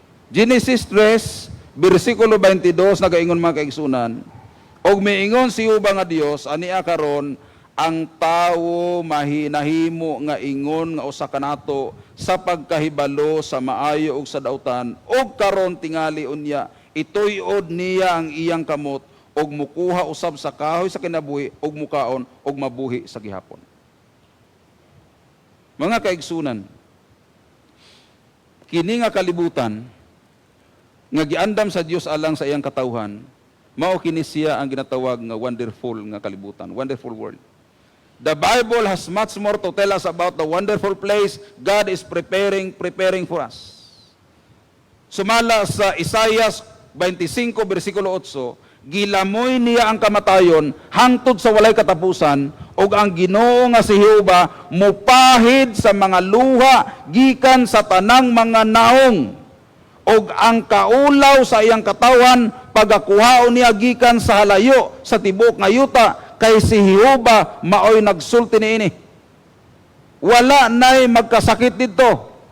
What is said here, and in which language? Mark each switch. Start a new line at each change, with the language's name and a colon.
Cebuano: Genesis 3, versikulo 22 nagaingon mga kaigsunan, og miingon si Jehova nga Dios ania karon ang tawo mahinahimo nga ingon nga usa kanato sa pagkahibalo sa maayo ug sa dautan, og karon tingali unya ituy-od niya ang iyang kamot og mukuha usab sa kahoy sa kinabuhi og mukaon og mabuhi sa gihapon. Mga kaigsunan, kini nga kalibutan nga giandam sa Dios alang sa iyang katawhan, mao kini siya ang ginatawag nga wonderful nga kalibutan,
English: wonderful world. The Bible has much more to tell us about the wonderful place God is preparing for us.
Cebuano: Sumala sa Isaiah 25, versikulo 8, gilamoy niya ang kamatayon hangtod sa walay katapusan, ug ang Ginoo nga si Jehova mupahid sa mga luha gikan sa tanang mga naong, ug ang kaulaw sa iyang katawan pagakuhaon niya gikan sa halayo sa tibok nga yuta, kay si Jehova maoy nagsulti niini. Wala na'y magkasakit dito.